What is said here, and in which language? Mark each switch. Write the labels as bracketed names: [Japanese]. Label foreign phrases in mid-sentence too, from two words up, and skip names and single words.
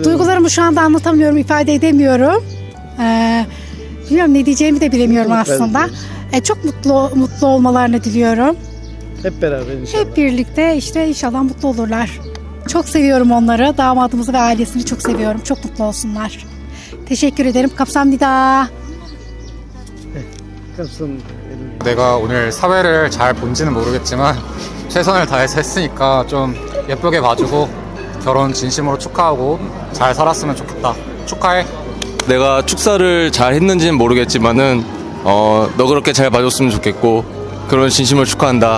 [Turkish] duygularımı şu anda anlatamıyorum, ifade edemiyorum. Bilmiyorum, ne diyeceğimi de bilemiyorum aslında. Çok mutlu olmalarını diliyorum. Hep beraber inşallah. Hep birlikte işte inşallah mutlu olurlar. Çok seviyorum onları, damadımızı ve ailesini çok seviyorum. Çok mutlu olsunlar. Teşekkür ederim. [Korean] 감사합니다. 내가 오늘 사회를 잘 본지는 모르겠지만 최선을 다해서 했으니까 좀 예쁘게 봐주고 결혼 진심으로 축하하고 잘 살았으면 좋겠다. 축하해. 내가 축사를 잘 했는지는 모르겠지만은 너 그렇게 잘 봐줬으면 좋겠고 그런 진심을 축하한다.